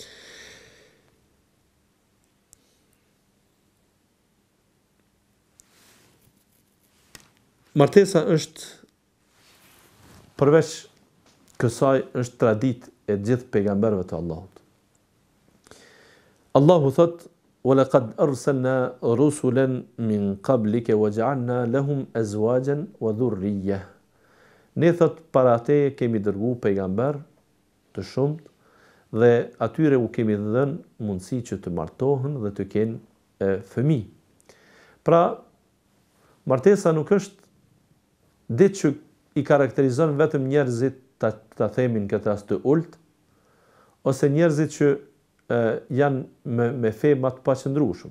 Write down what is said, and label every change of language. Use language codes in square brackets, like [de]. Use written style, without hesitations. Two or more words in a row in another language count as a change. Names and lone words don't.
[sq] Martesa është përveç kësaj është traditë e gjithë pejgamberëve të Allahut. Allahu thot: [ar] وَلَقَدْ أَرْسَلْنَا رُسُلًا مِنْ قَبْلِكَ وَجَعَلْنَا لَهُمْ أَزْوَاجًا وَذُرِّيَّةً. [sq] Ne thot para te kemi dërgu pejgamber të shumt dhe atyre u kemi dhënë mundësi që të martohen dhe të kenë fëmijë. Pra, martesa nuk është ditë që i karakterizon vetëm njerëzit ta themin këtë rast të ult, ose njerëzit që janë me fe më të paqëndrueshëm.